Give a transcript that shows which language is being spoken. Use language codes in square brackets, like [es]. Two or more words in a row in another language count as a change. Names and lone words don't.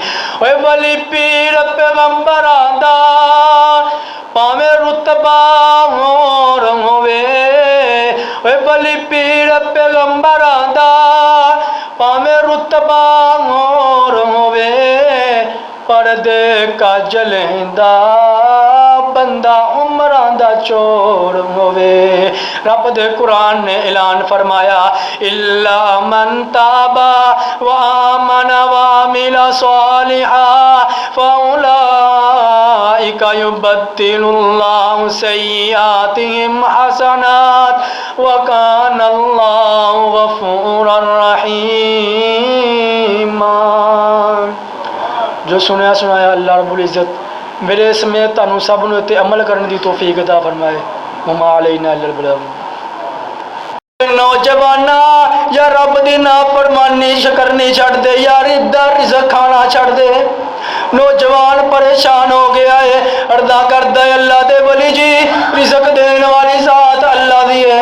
[pa] اوئے ولی پیر پیغمبراں دا بھاویں رتبہ ہور ہووے، اوئے ولی پیر پیغمبراں دا بھاویں رتبہ ہور ہووے، پردے کج لیندا بندہ عمراں دا چور ہووے. رب دے قرآن نے اعلان فرمایا [ar] إلا من تاب وآمن وعمل صالحا فأولئك يبدل الله سيئاتهم حسنات وكان الله غفورا رحيما. [pa] جو سنیا سنایا [ar] الله رب العزة [pa] میرے سمیت تہانوں سب نوں اتے عمل کرنے کی توفیق عطا فرمائے. [ar] وما علينا إلا البلاغ. [pa] نوجوانا یا رب دی نافرمانی کرنی چھڈ دے، یار ادھر رزق کھانا چھڈ دے, यार इधर रिज़्क खाना छड़ दे। نوجوان پریشان ہو گیا ہے، اردا کردا ہے اللہ دے ولی جی رزق دینے والی ذات اللہ دی ہے.